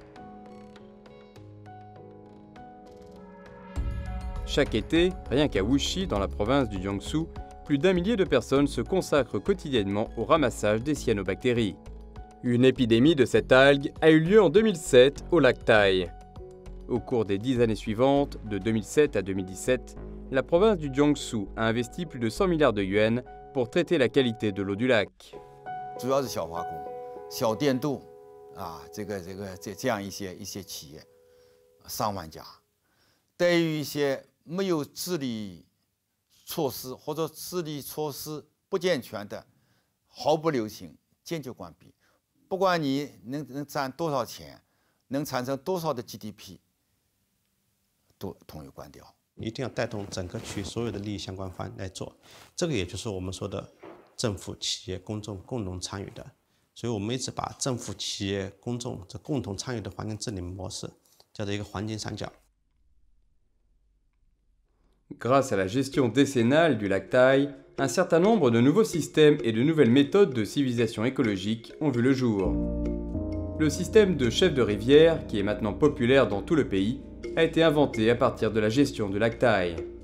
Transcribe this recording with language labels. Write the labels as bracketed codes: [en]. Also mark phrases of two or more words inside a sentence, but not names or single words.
[fr] Chaque été, rien qu'à Wuxi, dans la province du Jiangsu, plus d'1 millier de personnes se consacrent quotidiennement au ramassage des cyanobactéries. Une épidémie de cette algue a eu lieu en 2007 au lac Tai. Au cours des 10 années suivantes, de 2007 à 2017, la province du Jiangsu a investi plus de 100 milliards de yuans pour traiter la qualité de l'eau du lac. [zh] 主要是小化工、小电镀这样一些企业，上万家。对于一些没有治理措施或者治理措施不健全的，毫不留情，坚决关闭。不管你能赚多少钱，能产生多少的 GDP， 都统一关掉。一定要带动整个区所有的利益相关方来做，这个也就是我们说的政府、企业、公众共同参与的。所以我们一直把政府、企业、公众这共同参与的环境治理模式叫做一个黄金三角。 [fr] Grâce à la gestion décennale du lac Tai, un certain nombre de nouveaux systèmes et de nouvelles méthodes de civilisation écologique ont vu le jour. Le système de chef de rivière, qui est maintenant populaire dans tout le pays, a été inventé à partir de la gestion du lac Tai.